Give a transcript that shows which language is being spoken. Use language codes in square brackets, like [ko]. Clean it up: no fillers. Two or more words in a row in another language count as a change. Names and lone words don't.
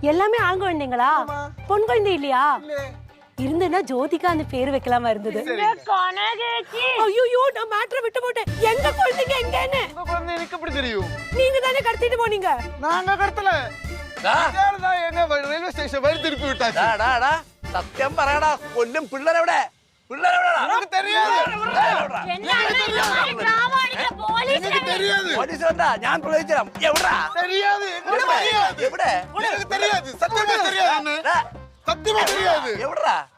[ta] எல்லாமே ஆண் குழந்தைங்களா? பொன் குழந்தை இல்லையா? இருந்தேன்னா ஜோதிகா அந்த பேர் வைக்கலாமா இருந்தது. ஐயோ நான் மேட்டரை விட்டு போட்டேன். எங்க குழந்தைங்க எங்கன்னு எனக்கு எப்படி தெரியும்? நீங்க தானே கடத்திட்டு போனீங்க. நாங்க கடத்தல. எங்க ரயில்வே ஸ்டேஷன் வழி திருப்பி விட்டாச்சு. [ml] സത്യം പറയടാ കൊല്ലും പിള്ളേരെവിടെ പോലീസ് വന്നാ ഞാൻ പ്രവചിച്ചാം എവിടാ എവിടെ എവിടാ